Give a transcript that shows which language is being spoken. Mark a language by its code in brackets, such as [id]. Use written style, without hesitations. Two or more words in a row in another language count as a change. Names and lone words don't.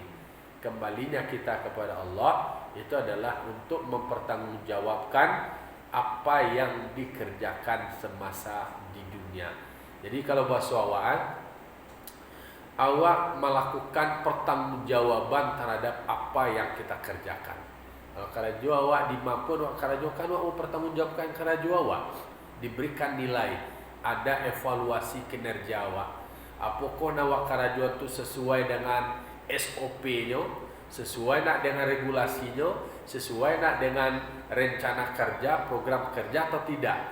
[id] Kembalinya kita kepada Allah itu adalah untuk mempertanggungjawabkan apa yang dikerjakan semasa di dunia. Jadi kalau bahasa awak melakukan pertanggungjawaban terhadap apa yang kita kerjakan. [min] Kalau karajo awak dimapun, karajo kan awak mempertanggungjawabkan karajo awak, [id] diberikan nilai, ada evaluasi kinerja awak. Apakah [min] awak karajo [id] itu sesuai dengan SOP-nya, sesuai nak dengan regulasinya, sesuai nak dengan rencana kerja, program kerja atau tidak.